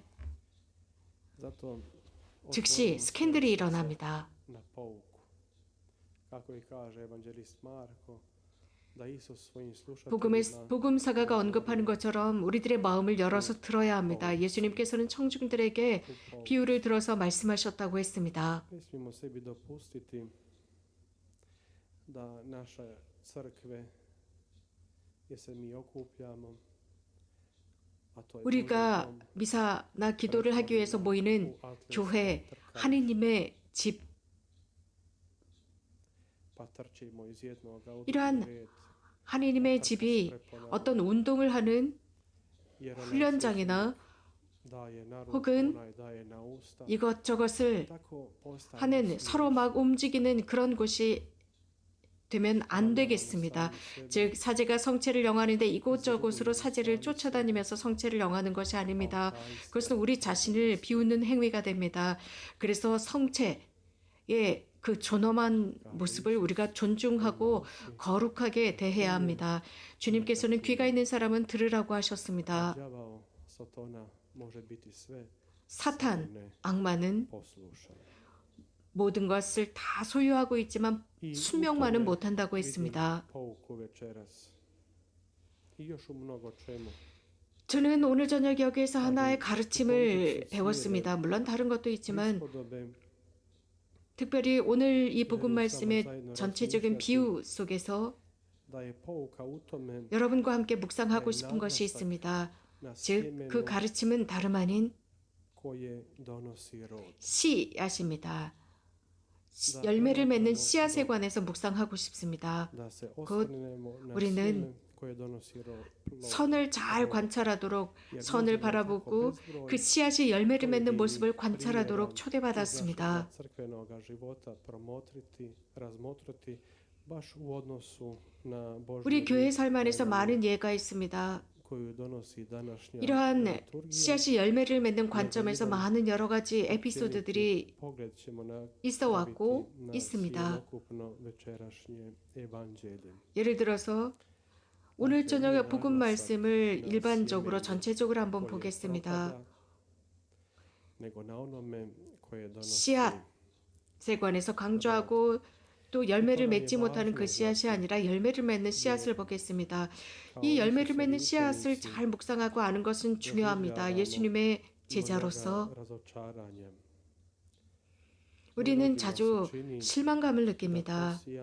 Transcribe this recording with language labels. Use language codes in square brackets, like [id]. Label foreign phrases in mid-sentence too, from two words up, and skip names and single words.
[hr] Zato [ko] 즉시 [hr] otvorimo [ko] 스캔들이 [hr] svoje [ko] 일어납니다. [hr] srce na pouku. Kako i kaže evanđelist Marko, da Isus svojim slušateljima [ko] 복음사가가 언급하는 것처럼 우리들의 마음을 열어서 들어야 합니다. 예수님께서는 청중들에게 비유를 들어서 말씀하셨다고 했습니다. [hr] ne smijemo sebi dopustiti da naše crkve gdje se mi okupljamo, a to je Božji [ko] 우리가 [hr] dom, [ko] 미사나 기도를 하기 위해서 모이는 교회, 하느님의 집, [hr] pa trčimo iz jednoga u [ko] 이러한 [hr] drugi red, [ko] 하느님의 집이 어떤 운동을 하는 [hr] jer onaj [ko] 훈련장이나 [hr] daje na ruku, [ko] 혹은 [hr] onaj daje na usta. [ko] 이것저것을 [hr] Tako postane [ko] 하는 서로 막 움직이는 그런 곳이 되면 안 되겠습니다. 즉 사제가 성체를 영하는데 이곳저곳으로 사제를 쫓아다니면서 성체를 영하는 것이 아닙니다. 그것은 우리 자신을 비웃는 행위가 됩니다. 그래서 성체의 그 존엄한 모습을 우리가 존중하고 거룩하게 대해야 합니다. 주님께서는 귀가 있는 사람은 들으라고 하셨습니다. [hr] đavao Sotona može biti sve, [ko] 사탄, 악마는 [hr] poslušan. [ko] 모든 것을 다 소유하고 있지만 순명만은 못한다고 했습니다. [hr] pouku večeras. I još u mnogo čemu. [ko] 저는 오늘 저녁 여기에서 하나의 가르침을 배웠습니다. 물론 다른 것도 있지만 [hr] Prispodobe [ko] 특별히 오늘 이 복음 말씀의 전체적인 비유 속에서 [hr] da je pouka u tome [ko] 여러분과 함께 묵상하고 싶은 것이 있습니다. [hr] na [ko] 즉 그 [hr] sjemenu [ko] 가르침은 다름 아닌 [hr] koje donosi rod. [ko] 씨앗입니다. 열매를 맺는 씨앗에 관해서 묵상하고 싶습니다. [hr] Da se [ko] 곧 [hr] osvrnemo na [ko] 우리는 [hr] sjeme koje donosi plod. [ko] 선을 잘 관찰하도록 선을 바라보고 그 씨앗이 열매를 맺는 모습을 관찰하도록 초대받았습니다. [hr] crkvenoga života promotriti, razmotriti baš u odnosu na Božju [ko] 우리 교회 [hr] riječ [ko] 삶 안에서 많은 예가 있습니다. [hr] koju donosi današnja [ko] 이러한 [hr] liturgija. [ko] 씨앗이 열매를 맺는 관점에서 많은 여러 가지 에피소드들이 [hr] Pogled ćemo na [ko] 있어 왔고 [hr] na [ko] 있습니다. [hr] cjelokupno večerašnje evanđelje. [ko] 예를 들어서 오늘 저녁에 복음 말씀을 일반적으로 전체적으로 한번 [hr] koje [ko] 보겠습니다. [hr] propada, nego na onome koje donosi [ko] 씨앗에 관해서 강조하고 또 열매를 맺지 못하는 그 씨앗이 아니라 열매를 맺는 씨앗을 보겠습니다. 이 열매를 맺는 씨앗을 잘 묵상하고 아는 것은 중요합니다. 예수님의 제자로서 우리는 자주 실망감을 느낍니다.